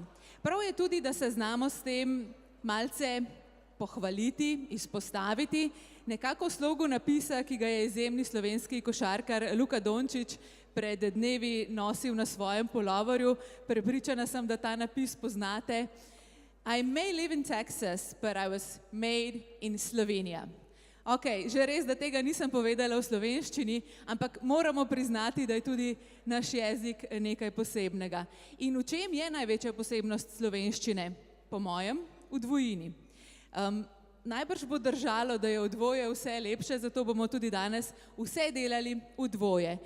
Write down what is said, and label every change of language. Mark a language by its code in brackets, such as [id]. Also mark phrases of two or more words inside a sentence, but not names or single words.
[sl] Prav je tudi, da se znamo s tem malce pohvaliti, izpostaviti, nekako v slogu napisa, ki ga je izjemni slovenski košarkar Luka Dončić pred dnevi nosil na svojem puloverju. Prepričana sem, da ta napis poznate. [en] I may live in Texas, but I was made in Slovenija. [sl] Ok, že res, da tega nisem povedala v slovenščini, ampak moramo priznati, da je tudi naš jezik nekaj posebnega. In v čem je največja posebnost slovenščine? Po mojem, v dvojini. Najbrž bo držalo, da je v dvoje vse lepše, zato bomo tudi danes vse delali v dvoje.